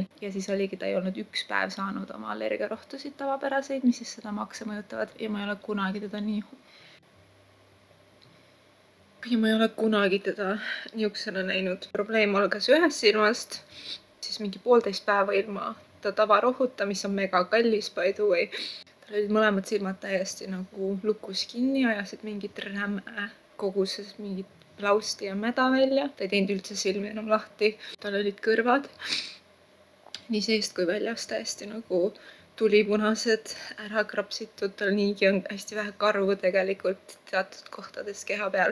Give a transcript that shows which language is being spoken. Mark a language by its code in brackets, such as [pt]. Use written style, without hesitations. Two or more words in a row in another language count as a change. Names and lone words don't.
[et] Ja siis oligi, ta ei olnud 1 päev saanud oma allergiarohtusid tavapäraseid, mis siis seda makse mõjutavad ja ma ei ole kunagi teda niisugusena näinud. Probleem algas ühest silmast, siis mingi 1,5 päeva ilma ta tavarohuta, mis on mega kallis [en] by the way. [et] Tal olid mõlemad silmad täiesti nagu lukus kinni, ajasid mingit räme koguses mingit lausti ja mäda välja. Ta ei teinud üldse silmi enam lahti. Tal olid kõrvad nii seest kui väljas täiesti nagu tulipunased, ära krapsitud, tal niigi on hästi vähe karvu tegelikult teatud kohtades keha peal.